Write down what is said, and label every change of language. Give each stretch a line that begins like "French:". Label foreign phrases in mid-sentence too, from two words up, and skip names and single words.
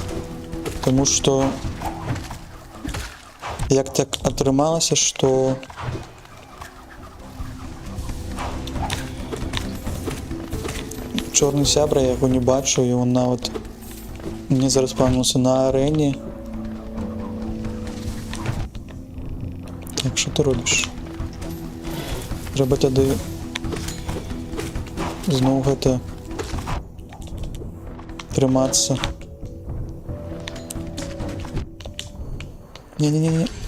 Russian: Потому что
Belarusian: як так атрымалася, что чорны сябра, я яго не бачу, і он нават не зараспаўнился на арэне.
Ukrainian: Так, що ти робиш? Треба тоді знову
Belarusian: гэта трымацца.
Ukrainian: Не-не-не.